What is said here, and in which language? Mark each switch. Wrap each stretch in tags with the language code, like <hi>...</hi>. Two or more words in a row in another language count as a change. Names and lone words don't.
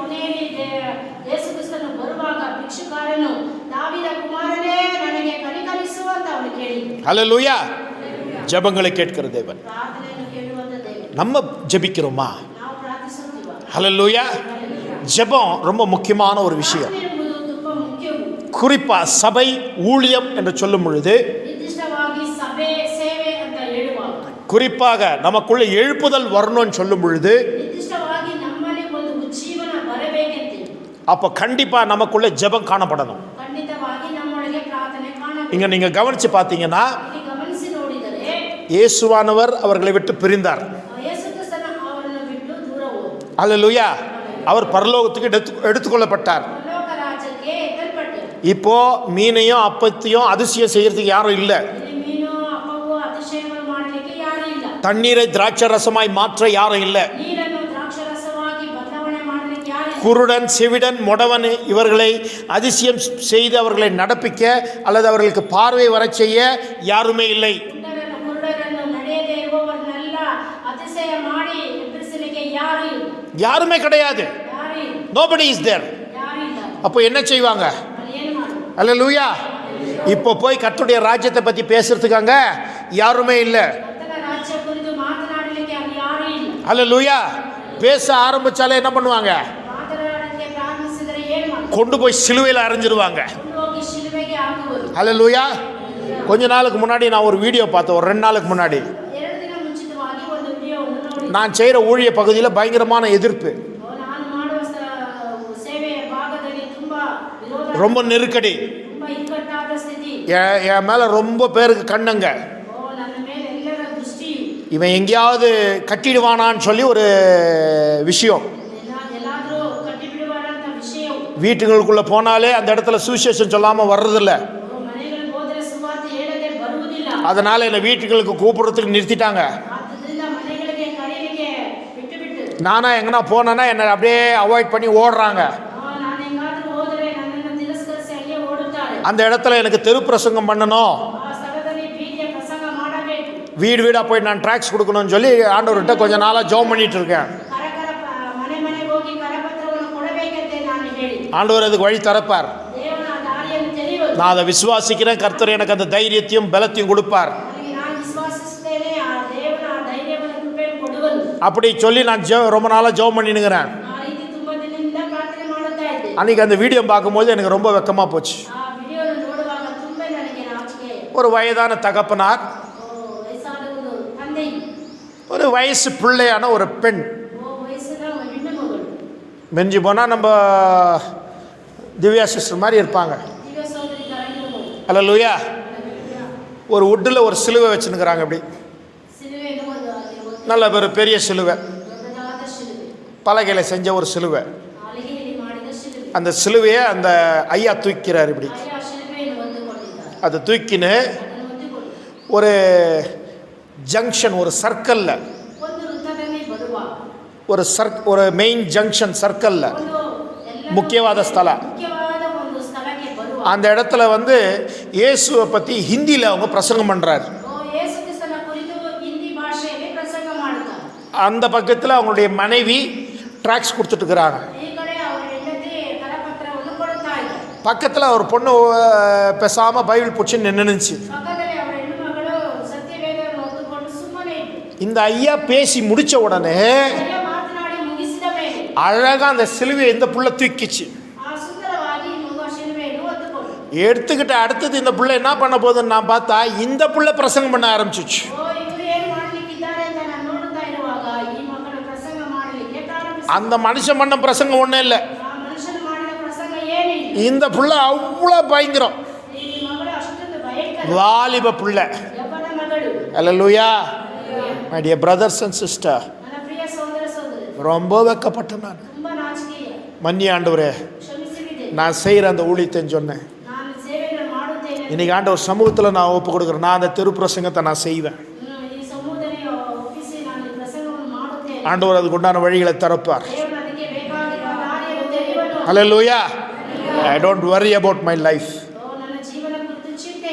<ta>ஹல்லேலூயா. ஜெபங்களை கேட்கிற தேவன். நம்ம ஜெபிக்கிறோமா? ஹல்லேலூயா. ஜெபம் ரொம்ப முக்கியமான ஒரு விஷயம். குறிப்பா சபை ஊழியம் என்று சொல்லும் பொழுது</ta> <kn>ನಿರ್ದಿಷ್ಟವಾಗಿ ಸಭೆ ಸೇವೆ ಅಂತ ಹೇಳುವಾಗ,</kn> <ta>குறிப்பாக நமக்குள்ள எழுப்புதல் வரணும்னு சொல்லும் பொழுது</ta> <kn>ನಿರ್ದಿಷ್ಟವಾಗಿ ನಮ್ಮಲ್ಲಿ ಒಂದು ಉಜ್ಜೀವನ ಬರಬೇಕೆಂದು,</kn> <ta>அப்போ கண்டிப்பா நமக்குள்ள ஜெபம் காணப்படணும்.</ta> <kn>ಖಂಡಿತವಾಗಿ ನಮ್ಮೊಳಗೆ ಪ್ರಾರ್ಥನೆ ಕಾಣಬೇಕು.</kn> <ta>இங்க நீங்க கவனிச்சு பார்த்தீங்கன்னா</ta> <kn>ಇಲ್ಲಿ ಗಮನಿಸಿ ನೋಡಿದರೆ</kn> <ta>இயேசுவானவர் அவர்களை விட்டு பிரிந்தார்.</ta> <kn>ಯೇಸು ಕ್ರಿಸ್ತನ ಅವರನ್ನು ಬಿಟ್ಟು ದೂರ ಹೋದರು.</kn> <ta>அல்லேலூயா. அவர் பரலோகத்துக்கு எடுத்துக்கொள்ளப்பட்டார்.</ta> <kn>ಪರಲೋಕ ರಾಜ್ಯಕ್ಕೆ ಎತ್ತಲ್ಪಟ್ಟರು.</kn> <ta>இப்போ மீனையும் அப்பத்தையும் அதிசயம் செய்யறதுக்கு யாரும் இல்லை.</ta> <kn>ಇಲ್ಲಿ ಮೀನು ಅಪ್ಪವು ಅತಿಶಯಗಳು ಮಾಡಲಿಕ್ಕೆ ಯಾರೂ ಇಲ್ಲ.</kn> <ta>தண்ணீரை திராட்சை ரசமாய் மாற்ற யாரும் இல்லை.</ta> <kn>ನೀರನ್ನು ದ್ರಾಕ್ಷಾರಸವಾಗಿ ಬದಲಾವಣೆ ಮಾಡಲಿಕ್ಕೆ ಯಾರೂ ಇಲ್ಲ.</kn> <ta>குருடன் செவிடன் முடவன் இவர்களை அதிசயம் செய்து அவர்களை நடப்பிக்க அல்லது அவர்களுக்கு பார்வை வரச் செய்ய யாருமே இல்லை.</ta> <kn>ಕುಂಟರನ್ನು ಕುರುಡರನ್ನು ನಡೆಯದೇ ಇರುವವರನ್ನೆಲ್ಲ ಅತಿಶಯ ಮಾಡಿ ಎದುರಿಸಲಿಕ್ಕೆ ಯಾರೂ ಇಲ್ಲ.</kn> <ta>யாருமே கிடையாது.</ta> <kn>ಯಾರೂ ಇಲ್ಲ.</kn> <en>nobody is there.</en> <kn>ಯಾರೂ ಇಲ್ಲ.</kn> <ta>அப்போ என்ன செய்வாங்க?</ta> <kn>ಅಲ್ಲಿ ಏನು ಮಾಡುದು?</kn> <ta>அல்லேலூயா. இப்போ போய் கர்த்தருடைய ராஜ்யத்தை பற்றி பேசுறதுக்காங்க யாருமே இல்லை.</ta> <kn>ಕರ್ತನ ರಾಜ್ಯ ಕುರಿತು ಮಾತನಾಡಲಿಕ್ಕೆ ಅಲ್ಲಿ ಯಾರೂ ಇಲ್ಲ.</kn> <ta>அல்லேலூயா. பேச ஆரம்பிச்சாலே என்ன பண்ணுவாங்க?</ta> <kn>ಮಾತನಾಡಲಿಕ್ಕೆ ಪ್ರಾರಂಭಿಸಿದರೆ ಏನು ಮಾಡುದು?</kn> <ta>கொண்டு போய் சிலுவையில் அரைஞ்சிருவாங்க.</ta> <kn>ಕೊಂಡು ಹೋಗಿ ಶಿಲುಬೆಗೆ ಹಾಕುವರು.</kn> <ta>அல்லேலூயா. கொஞ்ச நாளுக்கு முன்னாடி நான் ஒரு வீடியோ பார்த்தேன். ஒரு 2 நாளுக்கு முன்னாடி</ta> <kn>2 ದಿನ ಮುಂಚಿತವಾಗಿ ಒಂದು ವಿಡಿಯೋವನ್ನು ನೋಡಿ,</kn> <ta>நான் செய்கிற ஊழிய பகுதியில் பயங்கரமான எதிர்ப்பு,</ta> <kn>ನಾನು ಮಾಡುವ ಸೇವೆಯ ಭಾಗದಲ್ಲಿ ತುಂಬಾ ವಿರೋಧ,</kn> <ta>ரொம்ப நெருக்கடி,</ta> <kn>ತುಂಬಾ ಇಕ್ಕಟ್ಟಾದ ಸ್ಥಿತಿ.</kn> <ta>என் மேலே ரொம்ப பேருக்கு கண்ணுங்க.</ta> <kn>ನನ್ನ ಮೇಲೆ ಎಲ್ಲರ ದೃಷ್ಟಿಯು</kn> <ta>இவன் எங்கேயாவது கட்டிடுவானான்னு சொல்லி ஒரு விஷயம்.</ta> <kn>ಎಲ್ಲಾದರೂ ಕಟ್ಟಿಬಿಡುವಾರಂತ ವಿಷಯವು,</kn> <ta>வீட்டுகளுக்குள்ளே போனாலே அந்த இடத்துல சுவிசேஷம் சொல்லாமல் வர்றதில்ல.</ta> <kn>ಮನೆಗಳಿಗೆ ಹೋದರೆ ಸುವಾರ್ತೆ ಹೇಳದೆ ಬರುವುದಿಲ್ಲ.</kn> <ta>அதனால் என்னை வீட்டுகளுக்கு கூப்பிடுறதுக்கு நிறுத்திட்டாங்க.</ta> <kn>ಆದ್ದರಿಂದ ಮನೆಗಳಿಗೆ ಕರೆಯಲಿಕ್ಕೆ ಬಿಟ್ಟು</kn> <ta>நானா எங்கன்னா போனேன்னா என்னை அப்படியே அவாய்ட் பண்ணி ஓடுறாங்க.</ta> <kn>ನಾನು ಹೆಂಗಾದ್ರೂ ಹೋದರೆ ನನ್ನನ್ನು ತಿರಸ್ಕರಿಸಿ ಅಲ್ಲೇ ಓಡುತ್ತಾರೆ.</kn> <ta>அந்த இடத்துல எனக்கு தெரு பிரசங்கம் பண்ணணும்,</ta> <kn>ಆ ಸ್ಥಳದಲ್ಲಿ ಬೀದಿಯ ಪ್ರಸಂಗ ಮಾಡಬೇಕು.</kn> <ta>வீடு வீடாக போய் நான் ட்ராக்ஸ் கொடுக்கணும்னு சொல்லி ஆண்டவர்கிட்ட கொஞ்ச நாளாக ஜெபம் பண்ணிட்டு இருக்கேன்.</ta> <kn>ಮನೆ ಮನೆಗೆ ಹೋಗಿ ಕರಪತ್ರವನ್ನು ಕೊಡಬೇಕಂತೆ ನಾನು ಹೇಳಿ,</kn> <ta>ஆண்டவர் அதுக்கு வழி திறப்பார்.</ta> <kn>ದೇವನ ದಾರಿಯನ್ನು ತೆರೆಯುವುದು.</kn> <ta>நான் அதை விசுவாசிக்கிறேன். கர்த்தர் எனக்கு அந்த தைரியத்தையும் பலத்தையும் கொடுப்பார்.</ta> <kn>ನನಗೆ ನಾನು ವಿಶ್ವಾಸಿಸುತ್ತೇನೆ, ಆ ದೇವನ ಆ ಧೈರ್ಯವನ್ನು ಕೃಪೆಯನ್ನು ಕೊಡುವನು.</kn> <ta>அப்படி சொல்லி நான் ரொம்ப நாளாக ஜெபம் பண்ணினுங்கிறேன்.</ta> <kn>ಆ ರೀತಿ ತುಂಬಾ ದಿನದಿಂದ ಪ್ರಾರ್ಥನೆ ಮಾಡುತ್ತಾ ಇದ್ದೆ.</kn> <ta>அன்றைக்கி அந்த வீடியோ பார்க்கும்போது எனக்கு ரொம்ப வெக்கமாக போச்சு.</ta> <kn>ಆ ವಿಡಿಯೋನ ನೋಡುವಾಗ ತುಂಬಾ ನನಗೆ ನಾಚಿಕೆ.</kn> <ta>ஒரு வயதான தகப்பனார்,</ta> <kn>ವಯಸ್ಸಾದ ಒಂದು ತಂದೆ,</kn> <ta>ஒரு வயசு பிள்ளையான ஒரு பெண்,</ta> <kn>ವಯಸ್ಸಿನ ಹೆಣ್ಣು ಮಗಳು,</kn> <ta>மெஞ்சி போனால் நம்ம திவ்யா சிஸ்டர் மாதிரி இருப்பாங்க.</ta> <kn>ದಿವ್ಯ ಸಹೋದರಿ ತರ</kn> <ta>அல்லேலூயா. ஒரு வுட்டில் ஒரு சிலுவை வச்சுன்னுக்குறாங்க. அப்படி</ta> <kn>ಸಿಲುವೆಯನ್ನು ಒಂದು</kn> <ta>நல்ல ஒரு பெரிய சிலுவை,</ta> <kn>ದೊಡ್ಡದಾದ ಶಿಲುಬೆ,</kn> <ta>பலகையில் செஞ்ச ஒரு சிலுவை.</ta> <kn>ಅಲಗೆಯಲ್ಲಿ ಮಾಡಿದ ಶಿಲುಬೆ.</kn> <ta>அந்த சிலுவையை அந்த ஐயா தூக்கிறார். இப்படி</ta> <kn>ಆಯಾ ಶಿಲುಬೆಯನ್ನು ಹೊಂದಿಕೊಂಡಿದ್ದಾರೆ.</kn> <ta>அதை தூக்கின்னு</ta> <kn>ಅದನ್ನು ಹೊಂದಿಕೊಂಡು</kn> <ta>ஒரு ஜங்ஷன், ஒரு சர்க்கிளில்,</ta> <kn>ಒಂದು ವೃತ್ತದಲ್ಲಿ ಬರುವಾಗ</kn> <ta>ஒரு</ta> <en>main junction</en> <ta>சர்க்கிளில்,</ta> <kn>ಒಂದು ಎಲ್ಲ</kn> <ta>முக்கியவாத ஸ்தல,</ta> <kn>ಮುಖ್ಯವಾದ ಒಂದು ಸ್ಥಳಕ್ಕೆ ಬರುವಾಗ</kn> <ta>அந்த இடத்துல வந்து இயேசுவை பற்றி ஹிந்தியில் அவங்க பிரசங்கம் பண்ணுறாரு.</ta> <kn>ಯೇಸು ಕ್ರಿಸ್ತನ ಕುರಿತು ಹಿಂದಿ ಭಾಷೆಯಲ್ಲಿ ಪ್ರಸಂಗ ಮಾಡುತ್ತಾರೆ.</kn> <ta>அந்த பக்கத்தில் அவங்களுடைய மனைவி ட்ராக்ஸ் கொடுத்துட்டுருக்குறாங்க.</ta> <kn>ಈ ಕಡೆ ಅವರ ಹೆಂಡತಿ ಕರಪತ್ರವನ್ನು ಕೊಡುತ್ತಾ ಇದ್ದಾರೆ.</kn> <ta>பக்கத்தில் ஒரு பொண்ணு பேசாமல் பைபிள் பிடிச்சி நின்றுச்சு.</ta> <kn>ಪಕ್ಕದಲ್ಲಿ ಅವರ ಹೆಣ್ಣು ಮಗಳು ಸತ್ಯವೇದವನ್ನು ಹೊಂದಿಕೊಂಡು ಸುಮ್ಮನೆ ಇದ್ದರು.</kn> <ta>இந்த ஐயா பேசி முடித்த உடனே</ta> <kn>ಅಯ್ಯ ಮಾತನಾಡಿ ಮುಗಿಸಿದ ಮೇಲೆ</kn> <ta>அழகாக அந்த சிலுவையை இந்த புள்ள தூக்கிச்சு.</ta> <kn>ಆ ಸುಂದರವಾಗಿ ಮಗು ಶಿಲುಬೆಯನ್ನು ಹೊತ್ತುಕೊಂಡು</kn> <ta>எடுத்துக்கிட்ட அடுத்தது இந்த புள்ள என்ன பண்ண போகுதுன்னு நான் பார்த்தா இந்த புள்ள பிரசங்கம் பண்ண ஆரம்பிச்சிச்சு.</ta> <kn>ಇವರು ಏನು ಮಾಡಲಿಕ್ಕಿದ್ದಾರೆ ಅಂತ ನಾನು ನೋಡುತ್ತಾ ಇರುವಾಗ ಈ ಮಕ್ಕಳು ಪ್ರಸಂಗ ಮಾಡಲಿಕ್ಕೆ ಪ್ರಾರಂಭಿಸಿದರು.</kn> <ta>அந்த மனுஷன் பண்ண பிரசங்கம் ஒன்றும் இல்லை.</ta> <kn>ಆ ಮನುಷ್ಯನು ಮಾಡಿದ ಪ್ರಸಂಗ ಏನಿಲ್ಲ.</kn> <ta>இந்த புள்ள அவ்வளோ பயங்கரம்,</ta> <kn>ಈ ಮಗಳು ಅಷ್ಟೊಂದು ಭಯಂಕರ</kn> <ta>வாலிப புள்ள.</ta> <kn>ಯಬ್ಬನ ಮಗಳು.</kn> <ta>அல்லேலூயா.</ta> <en>my dear brothers and sister,</en> <kn>ನನ್ನ ಪ್ರಿಯ ಸಹೋದರ ಸಹೋದರಿ,</kn> <ta>ரொம்ப வெக்கப்பட்டேன் நான்.</ta> <kn>ತುಂಬಾ ನಾಚಿಕೆಯ</kn> <ta>மன்னி ஆண்டவரே,</ta> <kn>ಕ್ಷಮಿಸಿಬಿದೆ.</kn> <ta>நான் செய்கிற அந்த ஊழியத்தைன்னு சொன்னேன்.</ta> <kn>ನಾನು ಸೇವೆಯನ್ನು ಮಾಡುತ್ತೇನೆ.</kn> <ta>இன்னைக்கு ஆண்டவர் சமூகத்தில் நான் ஒப்பு கொடுக்குறேன். நான் அந்த தெரு பிரசங்கத்தை நான் செய்வேன்.</ta> <kn>ಈ ಸಮೂಹದಲ್ಲಿ ಒಪ್ಪಿಸಿ ನಾನು ಈ ಪ್ರಸಂಗವನ್ನು ಮಾಡುತ್ತೇನೆ.</kn> <ta>ஆண்டவர் அதுக்கு உண்டான வழிகளை திறப்பார்.</ta> <kn>ದೇವರು ಅದಕ್ಕೆ ಬೇಕಾಗಿರುವ ದಾರಿಯನ್ನು ತೆರೆಯುವನು.</kn> <ta>அல்லேலூயா.</ta> <en>I don't worry about my life.</en> <kn>ನನ್ನ ಜೀವನ ಕುರಿತು ಚಿಂತೆ.</kn>